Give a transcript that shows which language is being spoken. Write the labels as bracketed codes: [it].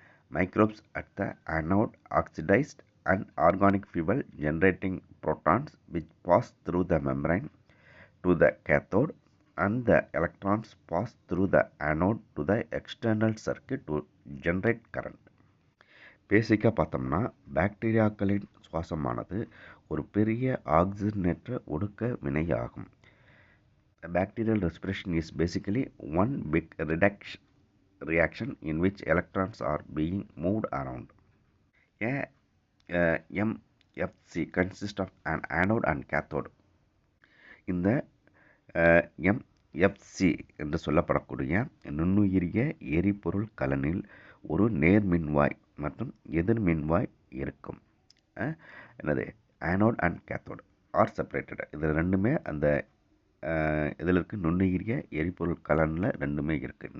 [en] Microbes at the anode oxidized and organic fuel generating protons which pass through the membrane to the cathode, and the electrons pass through the anode to the external circuit to generate current. [ta] பேசிக்காக பார்த்தோம்னா பாக்டீரியாக்களின் சுவாசமானது ஒரு பெரிய ஆக்சிஜனேற்ற ஒடுக்க வினையாகும். [en] Bacterial respiration is basically one big reaction in which electrons are being moved around. MFC consists of an anode and cathode. [ta] இந்த MFC என்று சொல்லப்படக்கூடிய நுண்ணுயிரிய எரிபொருள் கலனில் ஒரு நேர்மின்வாய் மற்றும் எதிர்மின்வாய் இருக்கும். என்னது? [en] Anode and cathode are separated. [ta] இது ரெண்டுமே அந்த இதில் இருக்க நுண்ணுயிரிய எரிபொருள் கலனில் ரெண்டுமே இருக்குது.